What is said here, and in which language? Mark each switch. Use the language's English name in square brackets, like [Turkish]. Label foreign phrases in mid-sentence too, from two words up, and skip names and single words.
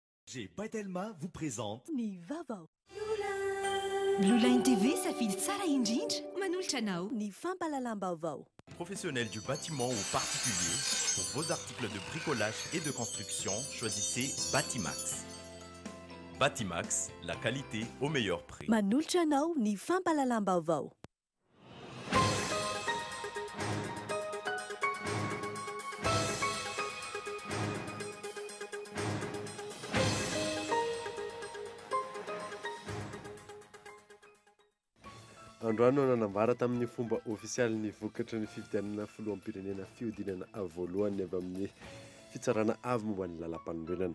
[French] J'ai Patelma vous présente [Malagasy] Ny vaovao. Blue Line TV safidy tsara indrindra manolotra anao. Ny fampalalam-baovao. [French] professionnel du bâtiment ou particulier. Pour vos articles de bricolage et de construction, choisissez Batimax. Batimax, la qualité au meilleur prix. [Malagasy] Manolotra anao ny fampalalam-baovao. Androany nanambara tamin'ny fomba ofisialy ny vokatra ny fividianana filoham-pirenena fihodinana voalohany avy amin'ny fitsarana avy momba ny lalam-panorenana.